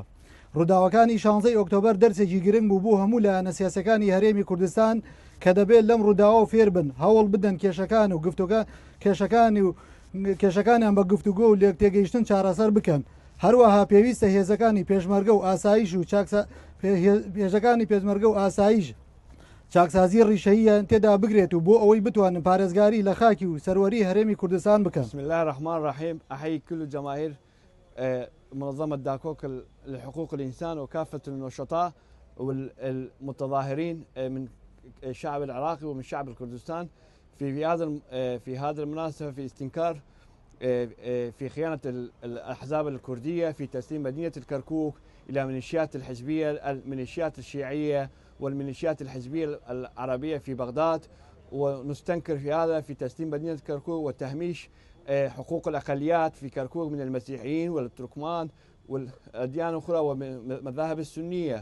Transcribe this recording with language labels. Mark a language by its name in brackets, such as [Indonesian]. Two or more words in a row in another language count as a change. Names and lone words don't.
[Central Kurdish] ڕووداوەکانی 16 ئۆکتۆبەر دەرسێکی گرنگ بوو بۆ هەموو لایەنە سیاسەکانی هەرێمی کوردستان کە دەبێت لەم ڕووداوە فێر بن هەوڵ بدەن کێشەکان و کێشەکانیان بە گفتوگۆ و لێک تێگەیشتن چارەسەر بکەن. هەروەها پێویستە هێزەکانی پێشمەرگە و ئاسایش و هێزەکانی پێشمەرگە و ئاسایش چاکسازی ڕیشەییان تێدا بگرێت و بۆ ئەوەی بتوانن پارێزگاری لە خاکی و سەروەری هەرێمی کوردستان بکەن. [Arabic] بسم الله الرحمن الرحيم أحيي كل جماهير منظمة داكوك لحقوق الإنسان وكافة النشطاء والمتظاهرين من الشعب العراقي ومن شعب الكردستان في هذا المناسبة في استنكار في خيانة الأحزاب الكردية في تسليم مدينة الكركوك إلى ميليشيات الحزبية الميليشيات الشيعية والميليشيات الحزبية العربية في بغداد، ونستنكر في هذا في تسليم مدينة كركوك وتهميش حقوق الأقليات في كركوك من المسيحيين والتركمان والأديان الأخرى والمذاهب السنية.